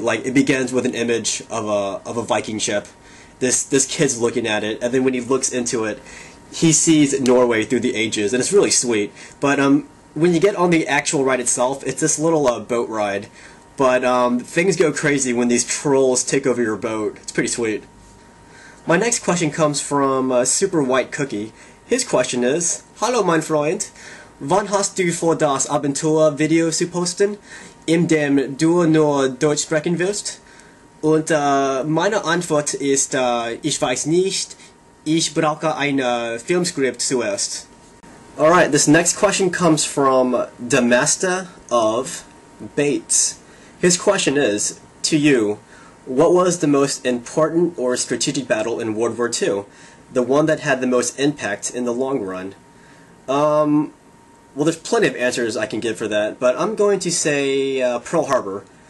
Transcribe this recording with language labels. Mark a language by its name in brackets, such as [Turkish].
[English] Like, it begins with an image of a Viking ship. This kid's looking at it, and then when he looks into it, he sees Norway through the ages, and it's really sweet. But when you get on the actual ride itself, it's this little boat ride. But things go crazy when these trolls take over your boat. It's pretty sweet. My next question comes from Super White Cookie. His question is, [German] Hallo mein Freund, wann hast du vor das Abenteuer Video zu posten, in dem du nur Deutsch sprechen willst? Und meine Antwort ist, ich weiß nicht, ich brauche ein Filmskript zuerst. [English] Alright, this next question comes from the Master of Bates. His question is, to you, what was the most important or strategic battle in World War II? The one that had the most impact in the long run? Well, there's plenty of answers I can give for that, but I'm going to say Pearl Harbor.